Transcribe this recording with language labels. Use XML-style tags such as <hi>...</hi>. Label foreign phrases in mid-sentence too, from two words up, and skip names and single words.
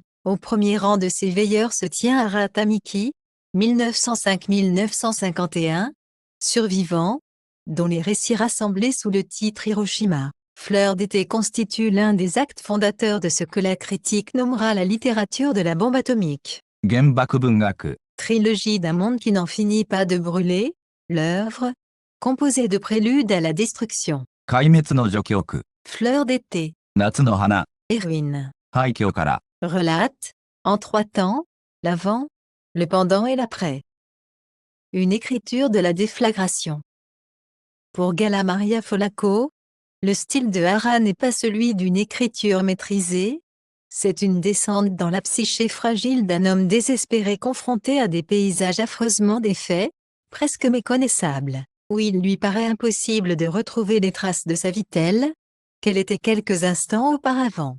<fr>Au premier rang de ces veilleurs se tient Hara Tamiki, 1905-1951, survivant, dont les récits rassemblés sous le titre Hiroshima, fleur d'été constituent l'un des actes fondateurs de ce que la critique nommera la littérature de la bombe atomique.</fr> <ja>原爆文学</ja> <fr>Trilogie d'un monde qui n'en finit pas de brûler, l'œuvre, composée de préludes à la destruction.</fr> <ja>壊滅の序曲</ja> <fr>Fleur d'été,</fr> <ja>夏の花</ja> <fr>et ruine.</fr> <ja>廃墟から</ja> <fr>Relate, en 3 temps, l'avant, le pendant et l'après. Une écriture de la déflagration. Pour Gala Maria Folacco, le style de Hara n'est pas celui d'une écriture maîtrisée, c'est une descente dans la psyché fragile d'un homme désespéré confronté à des paysages affreusement défaits, presque méconnaissables, où il lui paraît impossible de retrouver les traces de sa vie telle qu'elle était quelques instants auparavant.</fr>